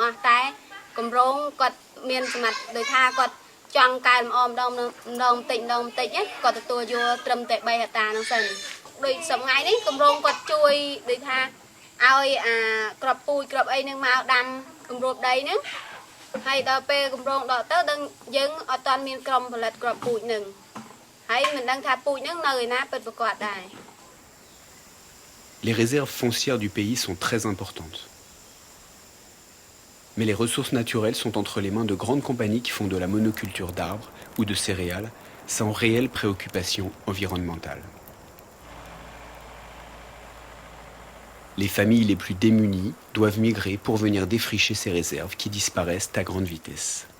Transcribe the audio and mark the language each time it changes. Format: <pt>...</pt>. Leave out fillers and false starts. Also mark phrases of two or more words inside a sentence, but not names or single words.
<km>ស់តែគម្រោងគាត់មានសម្រាប់ដោយថាគាត់ចង់កែលម្អម្ដងបន្តិចគាត់ទទួលយកត្រឹមតែ3ហិកតាហ្នឹងសិនដូចសម្ងាយនេះគម្រោងគាត់ជួយដូចថាឲ្យក្របពូជក្របអីហ្នឹងមកដាំគម្របដីហ្នឹងហើយដល់ពេលគម្រោងដកទៅដឹងយើងអត់ទាន់មានក្រុមផលិតក្របពូជហ្នឹងហើយមិនដឹងថាពូជហ្នឹងនៅឯណាពិតប្រាកដដែរ</km> <fr>Les réserves foncières du pays sont très importantes. Mais les ressources naturelles sont entre les mains de grandes compagnies qui font de la monoculture d'arbres ou de céréales sans réelle préoccupation environnementale. Les familles les plus démunies doivent migrer pour venir défricher ces réserves qui disparaissent à grande vitesse.</fr>